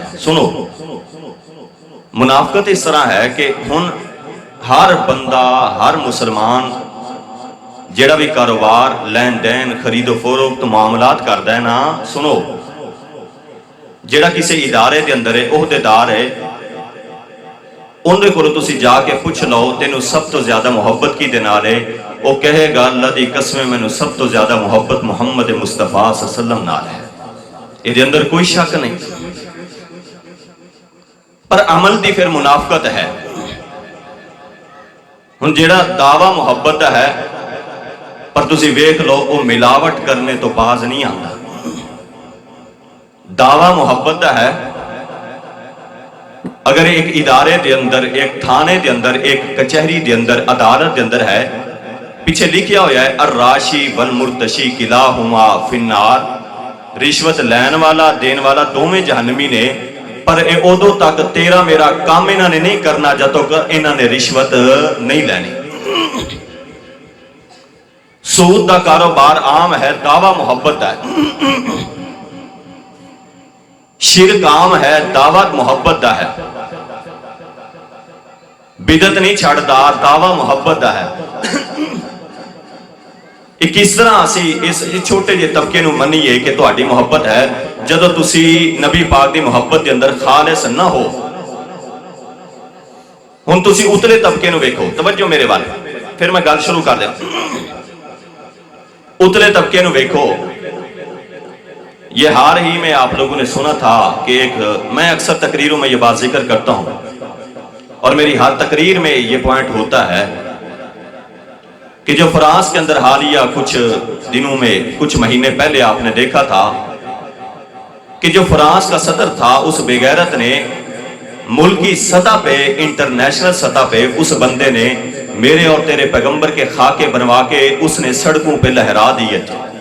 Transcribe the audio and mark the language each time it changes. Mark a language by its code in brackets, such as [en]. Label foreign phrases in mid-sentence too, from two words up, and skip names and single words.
[pa] سنو، منافقت اس طرح ہے کہ ہن ہر بندہ، ہر مسلمان جیڑا بھی کاروبار لین دین خرید و فروخت معاملات کردا ہے نا، سنو، جیڑا کسی ادارے دے اندر ہے، عہدیدار ہے، اندے کولوں تسی جا کے پوچھ لو تینوں سب تو زیادہ محبت کی دے نال ہے، وہ کہے گا اللہ دی قسم مینوں سب تو زیادہ محبت محمد مصطفیٰ [ar] صلی اللہ علیہ وسلم [pa] نال ہے، یہ دے اندر کوئی شک نہیں۔ پر عمل دی پھر منافقت ہے۔ ہن جیڑا دعویٰ محبت دا ہے پر تسی ویکھ لو وہ ملاوٹ کرنے تو باز نہیں آتا۔ دعویٰ محبت دا ہے، اگر ایک ادارے دے اندر، ایک تھانے دے اندر، ایک کچہری دے اندر، عدالت دے اندر ہے، پیچھے لکھیا ہویا ہے [ar] الراشی والمرتشی کلاہما فی النار، [pa] رشوت لین والا دین والا دوویں جہنمی نے، پر اے ادو تک تیرا میرا کام انہاں نے نہیں کرنا جب تک انہاں نے رشوت نہیں لینی۔ سود دا کاروبار عام ہے، دعویٰ محبت ہے۔ شرک عام ہے، دعوت محبت دا ہے۔ بدعت نہیں چھڈدا، دعویٰ محبت دا ہے۔ کس طرح اسی اس چھوٹے جے طبقے نوں منیے کہ تہاڈی محبت ہے جدوں تسی نبی پاک دی محبت دے اندر خالص نہ ہو. ہن تسی اتلے طبقے نوں ویکھو، توجہ میرے ول، پھر میں گل شروع کر دیا. اتلے طبقے نوں ویکھو. [ur] یہ حال ہی میں آپ لوگوں نے سنا تھا کہ میں اکثر تقریروں میں یہ بات ذکر کرتا ہوں اور میری ہر تقریر میں یہ پوائنٹ ہوتا ہے کہ جو فرانس کے اندر حالیہ کچھ دنوں میں، کچھ مہینے پہلے آپ نے دیکھا تھا کہ جو فرانس کا صدر تھا اس بے غیرت نے ملکی سطح پہ، انٹرنیشنل سطح پہ اس بندے نے میرے اور تیرے پیغمبر کے خاکے بنوا کے اس نے سڑکوں پہ لہرا دیے تھے.